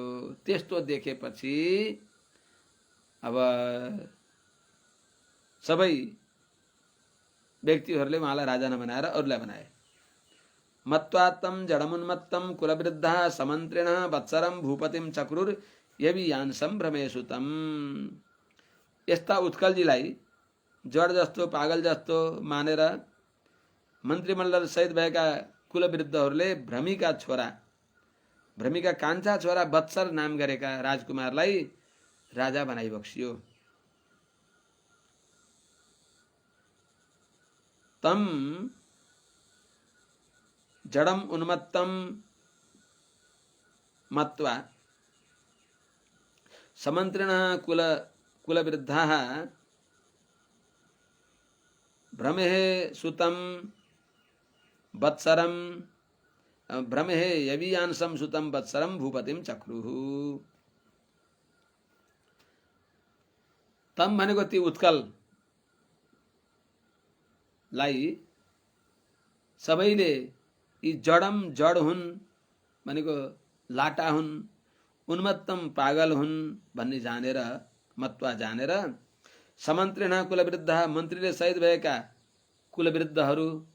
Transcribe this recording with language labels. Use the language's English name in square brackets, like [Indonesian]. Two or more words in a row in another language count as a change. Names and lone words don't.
[Nepali] त्यस्तो देखेपछि अब सबै व्यक्तिहरूले उहाँलाई राजा नबनाएर अरूलाई बनाए। [Sanskrit] मत्वात्तम जडमुन्मत्तम कुलवृद्धा समन्त्रिण वत्सरम भूपतिम चक्रुर यवियान सम्भ्रमेशुतम। [Nepali] यस्ता उत्कलजीलाई जड जस्तो, पागल जस्तो मानेर मन्त्रीमण्डल सहित भएका कुलवृद्धहरूले भ्रमीका कान्छा छोरा वत्सर नाम गरेका राजकुमारलाई राजा बनाइबक्सियो। [Sanskrit] तम जडम उन्मत्तम मत्वा समन्त्रिण कुलवृद्धाः भ्रमेः सुतं वत्सरम भ्रमेः यवीयांसं सुतं वत्सरम भूपतिम चक्रुः। [Nepali] तम भनेको ती उत्कललाई सबैले यी जडम जड हुन् भनेको लाटा हुन्, उन्मत्तम पागल हुन् भन्ने जानेर मत्वा जानेर समन्त्रिण कुलवृद्ध मन्त्रीले सहित भएका कुलवृद्धहरू